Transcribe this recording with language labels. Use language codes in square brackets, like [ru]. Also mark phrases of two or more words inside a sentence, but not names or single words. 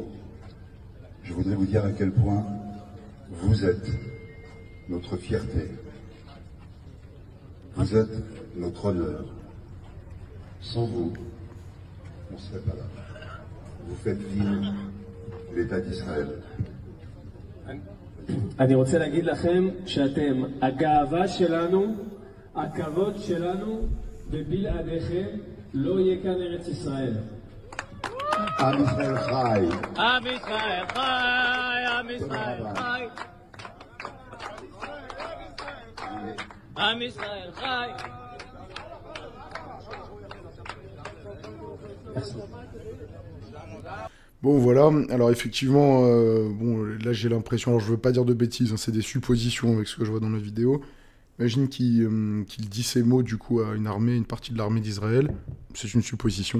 [fr] Je voudrais vous dire à quel point vous êtes notre fierté. Vous êtes notre honneur. Sans vous, on ne serait pas là. Vous faites vivre l'État d'Israël. [he] אני רוצה להגיד לכם שאתם הגאווה שלנו, הכבוד שלנו, ובלעדיכם לא יהיה כאן ארץ ישראל. עם ישראל חי. עם ישראל חי, עם ישראל חי. עם ישראל חי. [fr] Bon voilà, alors effectivement, bon là j'ai l'impression, alors je veux pas dire de bêtises, hein, c'est des suppositions avec ce que je vois dans la vidéo. Imagine qu'il dit ces mots du coup à une armée, une partie de l'armée d'Israël, c'est une supposition.